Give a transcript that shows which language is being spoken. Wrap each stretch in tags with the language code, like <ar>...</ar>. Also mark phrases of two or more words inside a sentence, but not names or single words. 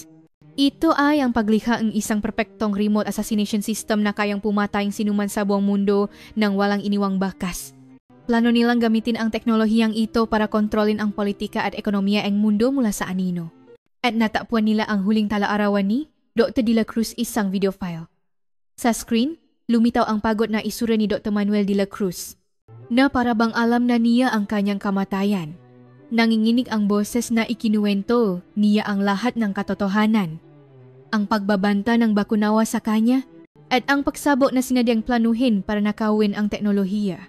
<tl>Ito ay ang paglikha ng isang perpektong</tl> <en>remote assassination system</en> <tl>na kayang pumatay ang sinuman sa buong mundo nang walang iniwang bakas. Plano nilang gamitin ang teknolohiyang ito para kontrolin ang politika at ekonomiya ng mundo mula sa anino. At natapwan nila ang huling talaarawan ni Dr. de la Cruz isang video file. Sa screen, lumitaw ang pagod na isura ni Dr. Manuel de la Cruz, na para bang alam na niya ang kanyang kamatayan. Nanginginig ang boses na ikinuwento niya ang lahat ng katotohanan. Ang pagbabanta ng Bakunawa sa kanya at ang pagsabot na sinadyang planuhin para nakawin ang teknolohiya.</tl>